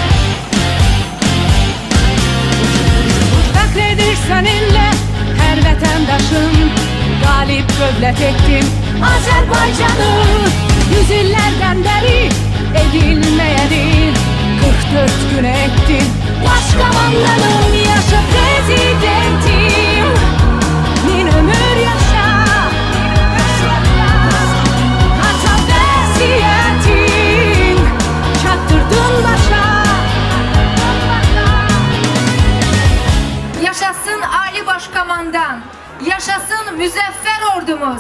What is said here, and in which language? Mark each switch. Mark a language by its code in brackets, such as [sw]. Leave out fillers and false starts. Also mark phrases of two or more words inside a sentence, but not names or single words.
[tr] Fəxredir seninle her vatandaşın, galip dövlət ettin Azerbaycan'ı. Yüzüllerden beri edilmeyeni 44 gün ettin. [az] Başkomandanım, yaşa prezidentim, min ömür yaşa, ata vəsiyyətin çatdırdın başa. Yaşasın Ali Başkomandan, yaşasın müzəffər ordumuz.